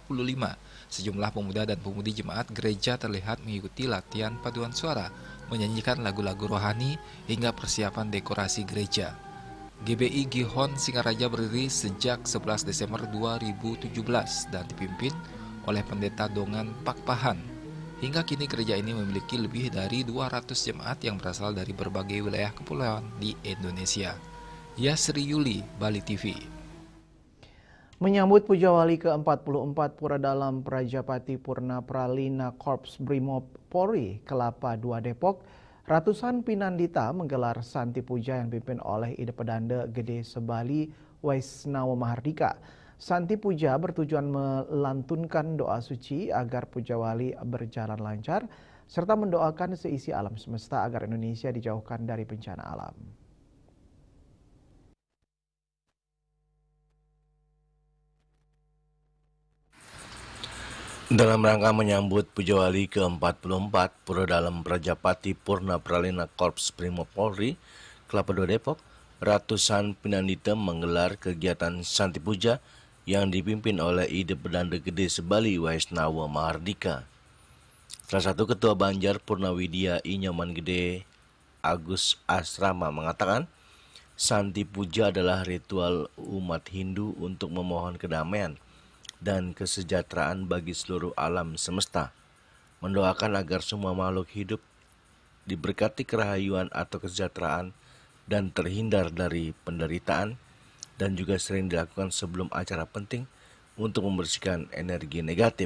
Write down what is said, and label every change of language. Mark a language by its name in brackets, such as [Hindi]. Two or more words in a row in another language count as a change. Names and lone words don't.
[Indonesian] Sejumlah pemuda dan pemudi jemaat gereja terlihat mengikuti latihan paduan suara, menyanyikan lagu-lagu rohani hingga persiapan dekorasi gereja. GBI Gihon Singaraja berdiri sejak 11 Desember 2017 dan dipimpin oleh Pendeta Dongan Pakpahan. Hingga kini gereja ini memiliki lebih dari 200 jemaat yang berasal dari berbagai wilayah kepulauan di Indonesia. Yasri Yuli, Bali TV. Menyambut Puja Wali ke-44 Puradalam Prajapati Purna Pralina Korps Brimob Polri Kelapa II Depok, ratusan pinandita menggelar Santi Puja yang dipimpin oleh Ide Pedanda Gede Sebali Waisnawa Mahardika. Santi Puja bertujuan melantunkan doa suci agar Puja Wali berjalan lancar, serta mendoakan seisi alam semesta agar Indonesia dijauhkan dari bencana alam. Dalam rangka menyambut Puja Wali ke-44 Puradalam Prajapati Purna Pralina Korps Brimob Polri Kelapa II Depok, ratusan pinandita menggelar kegiatan Santi Puja yang dipimpin oleh Ide Pedanda Gede Sebali Waisnawa Mahardika. Salah satu Ketua Banjar Purnawidya Inyoman Gede Agus Asrama mengatakan, Santi Puja adalah ritual umat Hindu untuk memohon kedamaian dan kesejahteraan bagi seluruh alam semesta, mendoakan agar semua makhluk hidup diberkati kerahayuan atau kesejahteraan dan terhindar dari penderitaan, dan juga sering dilakukan sebelum acara penting untuk membersihkan energi negatif.